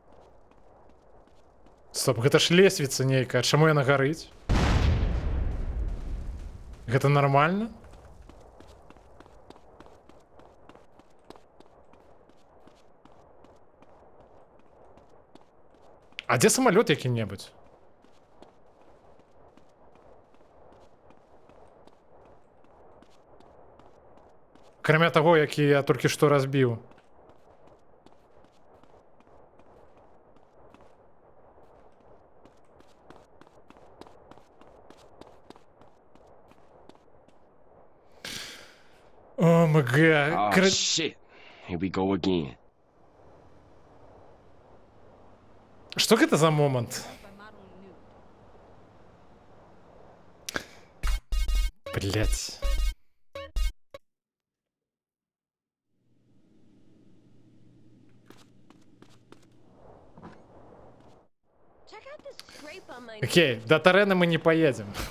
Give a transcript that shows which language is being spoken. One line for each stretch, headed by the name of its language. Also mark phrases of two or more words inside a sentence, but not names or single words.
Belarusian: Стоп, гэта ж лесвіца нейкая, чаму яна гарыць? Гэта нормально? А дзе самалёт які-небудзь? Акрамя таго, які я толькі што разбіў. О, МГ.
English: Oh, shit. Here we go again.
Belarusian: Што гэта за момант?
Russian: Блять. Окей, до Тарена мы не поедем.